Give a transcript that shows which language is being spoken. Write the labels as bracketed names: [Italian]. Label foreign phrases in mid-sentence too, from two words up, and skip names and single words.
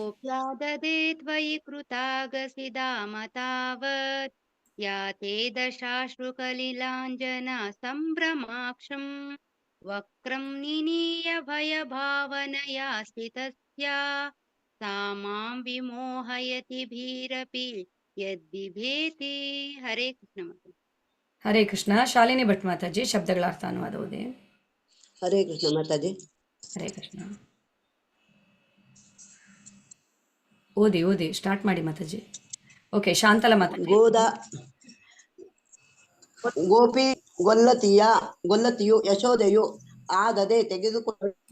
[Sanskrit] गोप्या ददे त्वयि कृतागसि दाम तावत् या ते दशाश्रुकलिलाञ्जना सम्भ्रमाक्षम् वक्त्रं निनीय भयभावनया स्थितस्य सा मां विमोहयति भीरपि यद्बिभेति हरे कृष्ण माताजी हरे कृष्ण [Kannada] ಶಾಲಿನಿ ಭಟ್ ಮಾತಾಜಿ ಶಬ್ದಗಳ ಅರ್ಥ ಅನುವಾದ ಓದಿ [Sanskrit] ಹರೇ ಕೃಷ್ಣ [Kannada] ಮಾತಾಜಿ. [Sanskrit] ಹರೇ ಕೃಷ್ಣ [Kannada] ಓದಿ ಓದಿ ಸ್ಟಾರ್ಟ್ ಮಾಡಿ ಮಾತಾಜಿ ಓಕೆ ಶಾಂತಲ ಮಾತಾಜಿ ಗೋಪಿ ಗೊಲ್ಲತಿಯು ಯಶೋದೆಯು ಆಗದೆ ತೆಗೆದುಕೊಂಡು